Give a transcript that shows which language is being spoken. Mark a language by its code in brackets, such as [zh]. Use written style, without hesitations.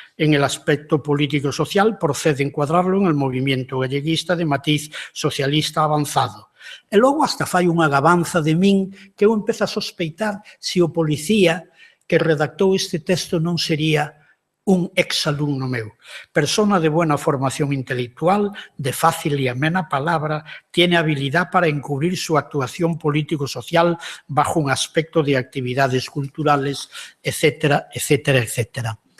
[es] En el aspecto político-social procede encuadrarlo en el movimiento galleguista de matiz socialista avanzado. [gl] E logo hasta fai unha gabanza de min que eu empezo a sospeitar se o policía que redactou este texto non sería un exalumno meu. [es] Persona de buena formación intelectual, de fácil y amena palabra, tiene habilidad para encubrir su actuación político-social bajo un aspecto de actividades culturales, etcétera, etcétera, etcétera.